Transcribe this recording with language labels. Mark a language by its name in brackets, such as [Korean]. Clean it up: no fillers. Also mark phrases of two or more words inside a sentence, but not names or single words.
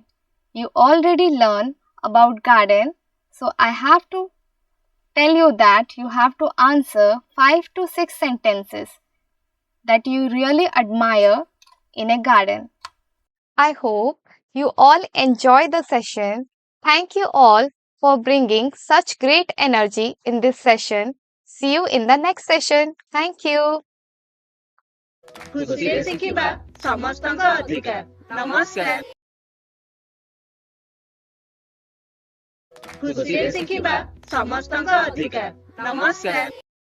[English] You already learned about garden. So I have to tell you that you have to answer 5 to 6 sentences that you really admire in a garden. I hope you all enjoy the session. Thank you all for bringing such great energy in this session. See you in the next session. Thank you. [Odia] ଖୁସିରେ ଶିଖିବା ସମସ୍ତଙ୍କ ଅଧିକାର। ନମସ୍କାର। ଖୁସିରେ ଶିଖିବା ସମସ୍ତଙ୍କ ଅଧିକାର। ନମସ୍କାର।